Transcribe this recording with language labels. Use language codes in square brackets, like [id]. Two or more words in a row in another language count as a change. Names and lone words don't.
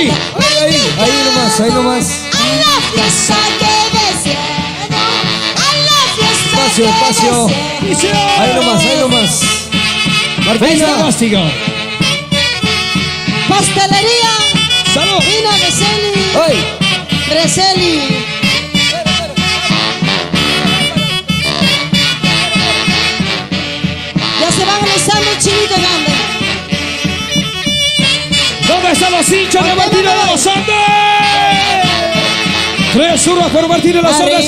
[es] no he llegado. Ahí nomás, ahí nomás. A la fiesta que deseado. A la fiesta Espacio, que espacio. deseado. Ahí nomás, ahí nomás. Feliz Martina. pronóstico. Pastelería. Salud. Vina Greseli. ¡Ay! Greseli. Ya se van alistando el chinito grande. ¿Dónde están los hinchas de Martina de los Andes? 3 zurras por Martina de los Andes.